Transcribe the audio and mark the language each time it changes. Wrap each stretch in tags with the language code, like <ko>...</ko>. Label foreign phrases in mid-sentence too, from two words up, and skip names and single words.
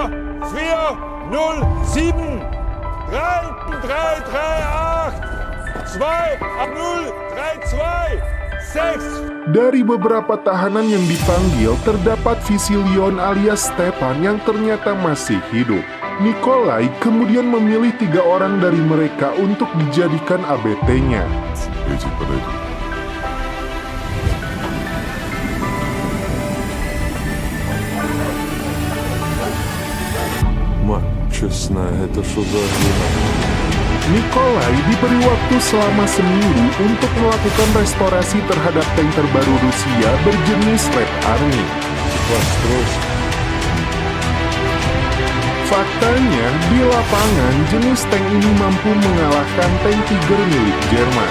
<id>407 3338 28032 6. Dari beberapa tahanan yang dipanggil, terdapat Visilion alias Stepan yang ternyata masih hidup. Nikolai kemudian memilih 3 orang dari mereka untuk dijadikan ABT-nya.</id> <ru>Эти подойдут. Мать честная, это что за хрень?</ru> <id>Nikolai diberi waktu selama seminggu untuk melakukan restorasi terhadap tank terbaru Rusia berjenis Red Army. Faktanya, di lapangan jenis tank ini mampu mengalahkan tank Tiger milik Jerman.</id>